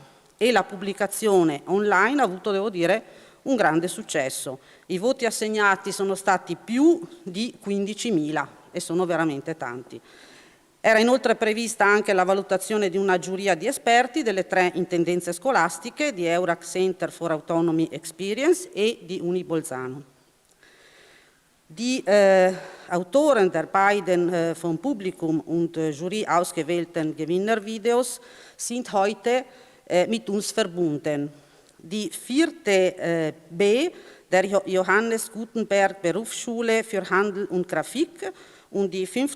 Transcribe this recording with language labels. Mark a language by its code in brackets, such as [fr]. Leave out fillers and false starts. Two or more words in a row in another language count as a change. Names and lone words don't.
[it] E la pubblicazione online ha avuto, devo dire, un grande successo. I voti assegnati sono stati più di 15.000 e sono veramente tanti. Era inoltre prevista anche la valutazione di una giuria di esperti delle 3 intendenze scolastiche di Eurac Center for Autonomy Experience e di Uni Bolzano. [de] Die Autoren der beiden vom Publikum und Jury ausgewählten Gewinnervideos sind heute mit uns verbunden. Die 4. B der Johannes Gutenberg Berufsschule für Handel und Grafik und die 5.